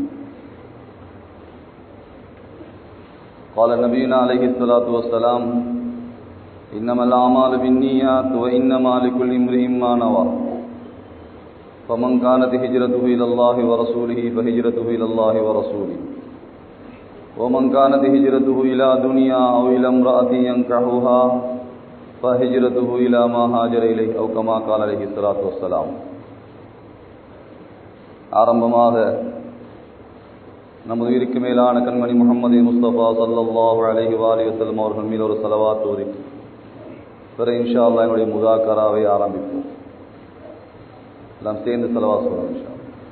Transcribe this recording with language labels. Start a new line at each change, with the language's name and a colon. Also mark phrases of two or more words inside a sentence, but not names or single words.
Arabic: قال نبينا عليه الصلاة والسلام إنما الأعمال بالنيات وإنما لكل امرئ ما نوى فمن كانت هجرته إلى الله ورسوله فهجرته إلى الله ورسوله ومن كانت هجرته إلى دنيا أو إلى امرأة ينكحها فهجرته إلى ما هاجر إليه أو كما قال عليه الصلاة والسلام.
Tamil: ஆரம்பமாக நமது உயிருக்கு மேலான கண்மணி முஹம்மது முஸ்தபா
Arabic: صلى الله عليه وسلم
Tamil: அவர்கள் மீது ஒரு ஸலவாத் ஓதி பிற
Arabic: إن شاء الله
Tamil: என்னுடைய முதாக்கராவை ஆரம்பிப்போம். எல்லாம் சேர்ந்து ஸலவாத் சொல்லுவோம்
Arabic: إن شاء الله.